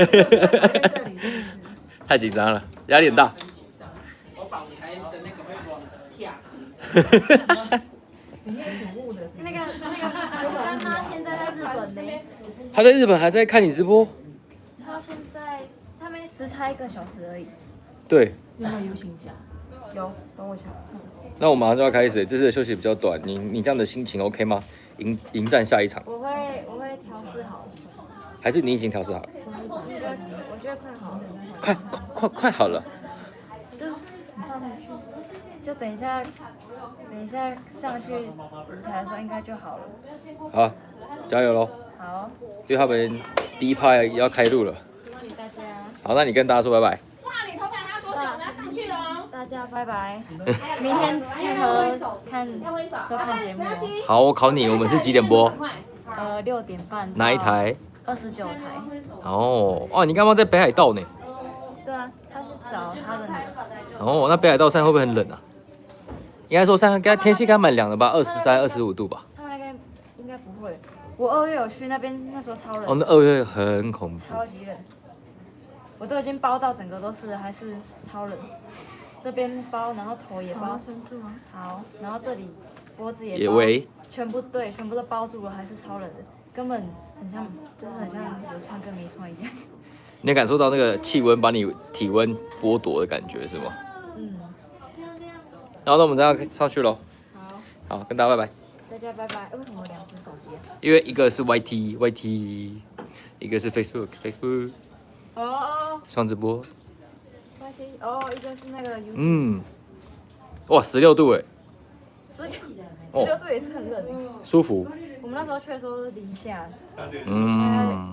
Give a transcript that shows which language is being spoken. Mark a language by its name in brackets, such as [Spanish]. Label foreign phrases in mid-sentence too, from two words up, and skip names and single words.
[Chinese] 太緊張了，壓力很大。很緊張，我把舞台的那個會往跳。那個，我跟他現在在日本呢。他在日本還在看你直播？他現在他們時差1個小時而已。對。有沒有遊行假？有，等我一下。那我馬上就要開始，這次的休息比較短，你這樣的心情 OK 嗎？迎戰下一場。我會調試好。還是你已經調試好了？我覺得快好了。快好了。就等一下上去舞台的時候應該就好了。好，加油嘍！好。因為他們第一趴要開錄了。謝謝大家。好，那你跟大家说拜拜。哇，你头发还要多久？我要上去了哦。大家拜拜，明天记得收看節目哦。好，我考你，我們是幾點播？6點半。哪一台？29台。哦，你剛剛在北海道呢？對啊，他去找他的女兒。哦，那北海道現在會不會很冷啊？應該說天氣應該蠻涼的吧，23、25度吧。他們那邊應該不會。我2月有去那邊，那時候超冷。哦，那2月很恐怖。超級冷。我都已經包到整個都是了，還是超冷。這邊包，然後頭也包。撐住嗎？好，然後這裡脖子也包。全部都包住了，還是超冷的，根本很像，就是很像有穿跟沒穿一樣。你有感受到那個氣溫把你體溫剝奪的感覺是嗎？嗯。然後那我們這樣上去嘍。好，跟大家拜拜。大家拜拜。為什麼2隻手機啊？因為一個是 YT，一個是 Facebook。哦。雙直播。 YT 一個是那個 YouTube。嗯。哇，16度哎。 16度也是很冷。舒服。我們那時候去的時候是零下。嗯。